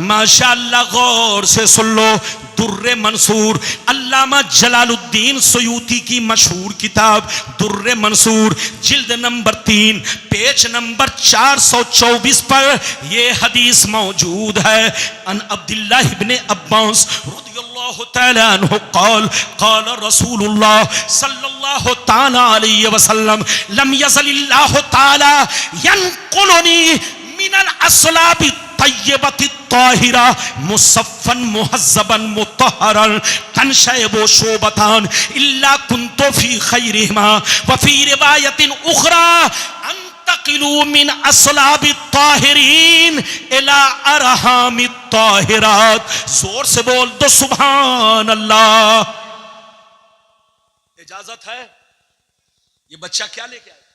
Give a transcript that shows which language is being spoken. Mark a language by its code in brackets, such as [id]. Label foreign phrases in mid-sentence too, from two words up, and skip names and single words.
[ur] ماشاءاللہ، غور سے سن لو، درِ منثور، علامہ جلال الدین سیوطی کی مشہور کتاب درِ منثور، جلد نمبر 3 پیج نمبر 424 پر یہ حدیث موجود ہے. [ar] عن عبد الله ابن عباس رضي الله تعالى عنه قال قال رسول الله صلى الله تعالى عليه وسلم لم يزل الله تعالى ينقلني من الأصلاب الطيبة الطاهرة مصفى مهذبا مطهرا تتشعب شعبتان إلا كنت في خيرهما وفي رواية أخرى أنتقل من أصلاب طاهرين إلى أرحام طاهرات. [ur] زور سے بول دو [ar] سبحان الله. [ur] اجازت ہے؟ یہ بچہ کیا لے کے آیا?